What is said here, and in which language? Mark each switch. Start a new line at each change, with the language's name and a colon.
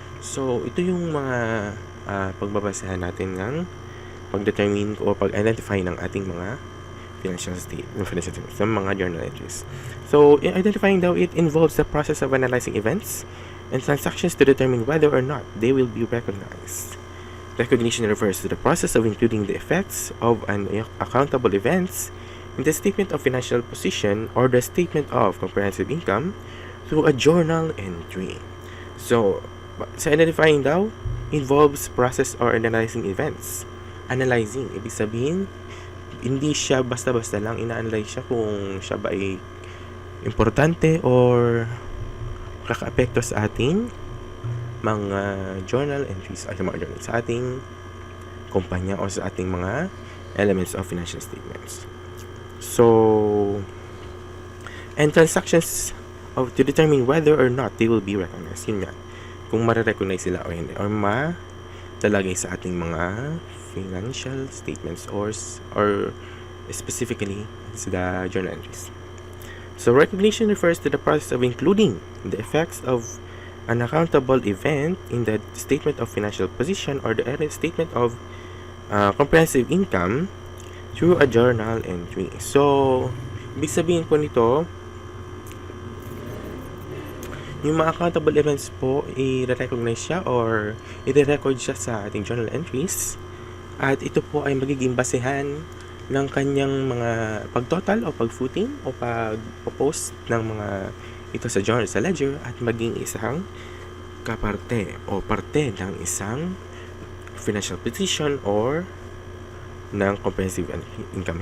Filipino: So, ito yung mga pagbabasehan natin ng pag-determine o pag-identify ng ating mga financial statements, ng mga journal entries.
English: So, identifying daw, it involves the process of analyzing events and transactions to determine whether or not they will be recognized. Recognition refers to the process of including the effects of an accountable events in the statement of financial position or the statement of comprehensive income through a journal entry. So, sa identifying daw, involves process or analyzing events.
Filipino: Analyzing, ibig sabihin, hindi siya basta-basta lang ina-analyze siya kung siya ba ay importante or kaka-apekto sa ating mga journal entries sa ating kumpanya o sa ating mga elements of financial statements.
English: So, and transactions to determine whether or not they will be recognized.
Filipino: Yun nga, kung ma-recognize sila o hindi, or talagay sa ating mga financial statements or specifically sa the journal entries.
English: So, recognition refers to the process of including the effects of an accountable event in the statement of financial position or the statement of comprehensive income through a journal entry.
Filipino: So, ibig sabihin po nito, yung mga accountable events po, i-recognize siya or i-record siya sa ating journal entries at ito po ay magiging basehan ng kanyang mga pag-total o pag-footing o pag-post ng mga ito sa journal, sa ledger at maging isang kaparte o parte ng isang financial position or ng comprehensive income.